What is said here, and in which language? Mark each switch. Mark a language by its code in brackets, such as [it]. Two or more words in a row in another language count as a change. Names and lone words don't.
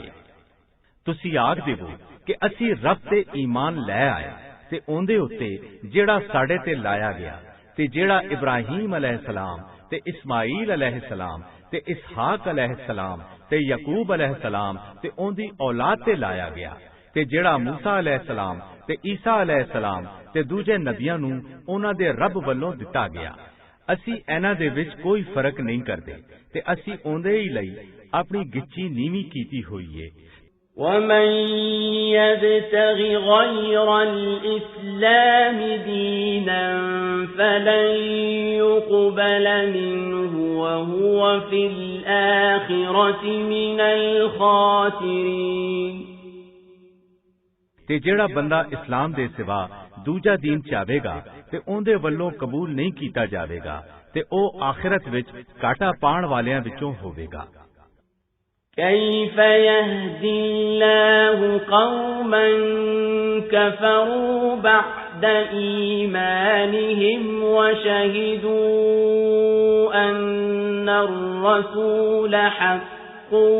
[pa] ਤੁਸੀਂ ਆਖ ਦੇਵੋ ਕਿ ਅਸੀਂ ਰੱਬ ਤੇ ਈਮਾਨ ਲੈ ਆਏ ਤੇ ਉਹਦੇ ਉੱਤੇ ਜਿਹੜਾ ਸਾਡੇ ਤੇ ਲਾਇਆ ਗਿਆ ਤੇ ਜਿਹੜਾ ਇਬਰਾਹੀਮ ਅਲੈਹਿਸਲਾਮ ਤੇ ਇਸਮਾਈਲ ਅਲੈਹਿਸਲਾਮ ਤੇ ਇਸਹਾਕ ਅਲੈਹਿਸਲਾਮ ਤੇ ਯਕੂਬ ਅਲੈਹਿਸਲਾਮ ਤੇ ਉਹਦੀ ਔਲਾਦ ਤੇ ਲਾਇਆ ਗਿਆ ਤੇ ਜਿਹੜਾ ਮੂਸਾ ਅਲੈਹਿਸਲਾਮ ਤੇ ਈਸਾ ਅਲੈਹਿਸਲਾਮ ਤੇ ਦੂਜੇ ਨਬੀਆਂ ਨੂੰ ਉਹਨਾਂ ਦੇ ਰੱਬ ਵੱਲੋਂ ਦਿੱਤਾ ਗਿਆ। ਅਸੀਂ ਇਹਨਾਂ ਦੇ ਵਿੱਚ ਕੋਈ ਫਰਕ ਨਹੀਂ ਕਰਦੇ ਤੇ ਅਸੀਂ ਉਹਦੇ ਹੀ ਲਈ ਆਪਣੀ ਗਿੱਚੀ ਨੀਵੀਂ ਕੀਤੀ ਹੋਈ ਏ। [ar] وَمَن يَبْتَغِ غَيْرَ الْإِسْلَامِ دِينًا فَلَن يُقْبَلَ مِنْهُ وَهُوَ فِي الْآخِرَةِ مِنَ الْخَاسِرِينَ [pa] ਤੇ ਜਿਹੜਾ ਬੰਦਾ ਇਸਲਾਮ ਦੇ ਸਿਵਾ ਦੂਜਾ ਦੀਨ ਚਾਹੇਗਾ ਤੇ ਉਹਦੇ ਵੱਲੋਂ ਕਬੂਲ ਨਹੀਂ ਕੀਤਾ ਜਾਵੇਗਾ ਤੇ ਉਹ ਆਖਿਰਤ ਵਿੱਚ ਘਾਟਾ ਪਾਉਣ ਵਾਲਿਆਂ ਵਿੱਚੋਂ ਹੋਵੇਗਾ। [ar] كيف يهدي الله قوما كفروا بعد إيمانهم وشهدوا أن الرسول حق